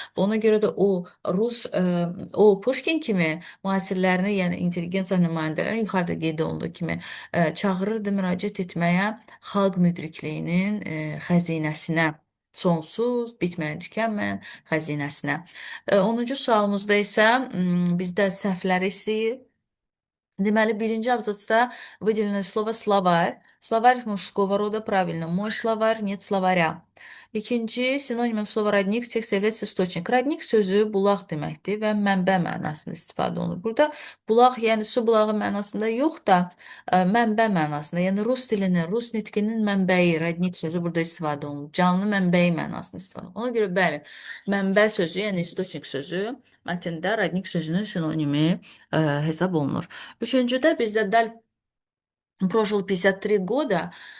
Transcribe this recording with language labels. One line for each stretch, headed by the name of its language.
Azerbaijani: Ona görə də o Pushkin kimi müasirlərini, yəni intelligensiya nümayəndələrini yuxarıda qeyd olunduğu kimi çağırırdı müraciət etməyə xalq müdrikliyinin xəzinəsinə, sonsuz, bitməyən, tükənməyən xəzinəsinə. 10-cu sualımızda isə bizdə səhvləri istəyir. Deməli, birinci абзацda
Russian: выделено слово словарь. Словарь мужского рода, правильно. Мой словарь, нет словаря.
Azerbaijani: İkinci,
Russian: sinonim slova rodnik, tekst является источник.
Azerbaijani: Rodnik sözü bulaq deməkdir və mənbə mənasında istifadə olunur. Burada bulaq, yəni su bulağı mənasında yox da mənbə mənasında, yəni rus dilinin, rus nitqinin mənbəyi, rodnik sözü burada istifadə olunur. Canlı mənbəyi mənasında istifadə olunur. Ona görə bəli, mənbə sözü, yəni источник sözü mətndə rodnik sözünün sinonimi hesab olunur. Üçüncüdə bizdə
Russian: Даль прожил 53 года.